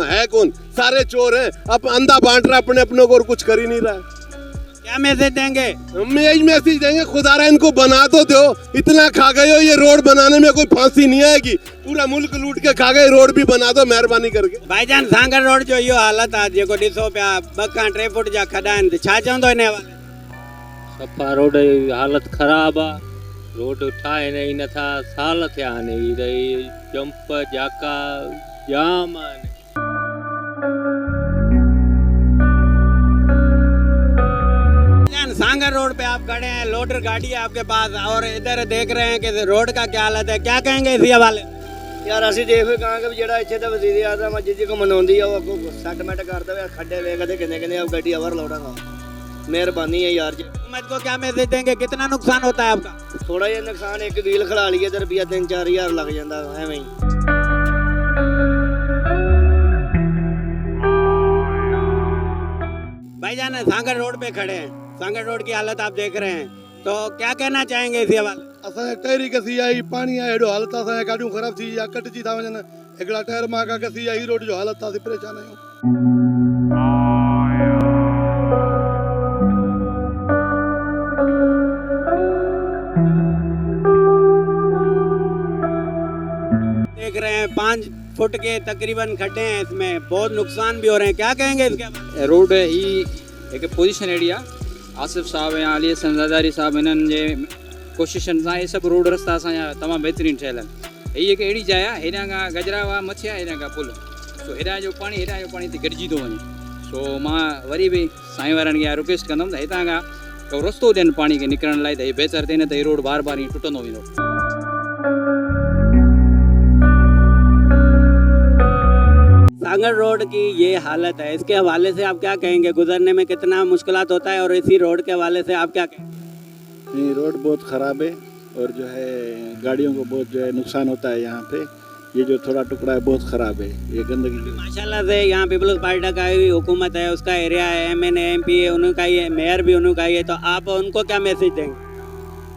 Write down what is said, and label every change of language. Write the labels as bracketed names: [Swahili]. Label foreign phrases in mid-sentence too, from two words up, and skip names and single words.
[Urdu] ہے کون؟ سارے چور ہیں. اب اندھا بانٹ رہا اپنے اپنوں کو اور کچھ کر ہی نہیں رہا ہے. کیا میسج دیں گے? ہم یہی میسج دیں گے، خدا رہا ان کو بنا تو دو۔ اتنا کھا گئے ہو، یہ روڈ بنانے میں کوئی پھانسی نہیں آئے گی. پورا ملک لوٹ کے کھا گئے، روڈ بھی بنا دو مہربانی کر کے. بھائی جان, [Sindhi] सांगड़ रोड जो यो हालत आहे जेको ॾिसो पिया 2-3 फुट जा खॾा आहिनि, छा चवंदो हिन हवाले? सफ़ा रोड जी हालत ख़राबु आहे। रोड ठाहिनि ई नथा, साल थिया आहिनि। जंप जाका जाम आहिनि। [Urdu] سانگھڑ روڈ پہ آپ کھڑے ہیں، لوڈر گاڑی ہے آپ کے پاس اور ادھر دیکھ رہے ہیں کہ روڈ کا کیا حالت ہے، کیا کہیں گے اسی حوالے? [Punjabi] यार ਅਸੀਂ ਦੇਖ ਕਹਾਂਗੇ ਵੀ ਜਿਹੜਾ ਇੱਥੇ ਦਾ ਵਜ਼ੀਰ ਆਜ਼ਮ ਆ ਜਿੱਦੀ ਕੋ ਮਨਾਉਂਦੀ ਆ ਉਹ ਅੱਗੋਂ ਸੈਟਲਮੈਂਟ ਕਰ ਦੇਵੇ। ਖੱਡੇ ਵੇਖ ਦੇ ਕਿੰਨੇ ਆ ਗੱਡੀ ਅਵਰ ਲੋੜਾਂਗਾ। ਮਿਹਰਬਾਨੀ ਹੈ यार जी। [Urdu] حکومت کو کیا میسج دیں گے، کتنا نقصان ہوتا ہے آپ کا? [Punjabi] ਥੋੜਾ ਜਿਹਾ ਨੁਕਸਾਨ, ਇੱਕ ਵੀਲ ਖੜਾ ਲਈਏ ਤੇ ਰੁਪਿਆ 3-4 ਹਜ਼ਾਰ ਲੱਗ ਜਾਂਦਾ ਐਵੇਂ ਹੀ। [Urdu] بھائی جان, سانگھڑ روڈ پہ کھڑے ہیں، سانگھڑ روڈ کی حالت آپ دیکھ رہے ہیں تو کیا کہنا چاہیں گے اسی حوالے? [Sindhi] असांजे टायरी कसी आई, पानी आहे, हेॾो हालत असांजा गाॾियूं ख़राब थी या कटिजी था वञनि। हिकिड़ा टायर मां का कसी आई, रोड जो हालत असीं परेशान आहियूं। [Urdu] دیکھ رہے ہیں 5 فٹ کے تقریباً کھڈے ہیں، اس میں بہت نقصان بھی ہو رہے ہیں، کیا کہیں گے اس کے? [Sindhi] रोड ही एक पोजीशन अहिड़ी आहे। आसिफ साहब या अली हसन ज़रदारी साहब इन्हनि जे कोशिशनि सां इहे सभु रोड रस्ता असांजा तमामु बहितरीनु ठहियल आहिनि। हीअ हिकु अहिड़ी जाइ आहे, हेॾां खां गजरावा मथे आहे, हेॾां खां पुल, सो हेॾां जो पाणी हिते गॾिजी थो वञे। सो मां वरी बि साईं वारनि खे रिक्वेस्ट कंदुमि त हितां खां को रस्तो ॾियनि पाणी खे निकिरण लाइ, त हीअ बहितर थिए, न त हीअ रोड बार बार ईअं टुटंदो वेंदो। [Urdu] سانگھڑ روڈ کی یہ حالت ہے، اس کے حوالے سے آپ کیا کہیں گے? گزرنے میں کتنا مشکلات ہوتا ہے اور اسی روڈ کے حوالے سے آپ کیا کہیں گے? یہ روڈ بہت خراب ہے اور جو ہے گاڑیوں کو بہت جو ہے نقصان ہوتا ہے یہاں پہ. یہ جو تھوڑا ٹکڑا ہے بہت خراب ہے، یہ گندگی. ماشاءاللہ سے یہاں پیپلز پارٹی کا ہی حکومت ہے، اس کا ایریا ہے، MNA MP ہے، انہوں نے کا ہی ہے، میئر بھی انہوں نے کا ہی ہے، تو آپ ان کو کیا میسج دیں گے?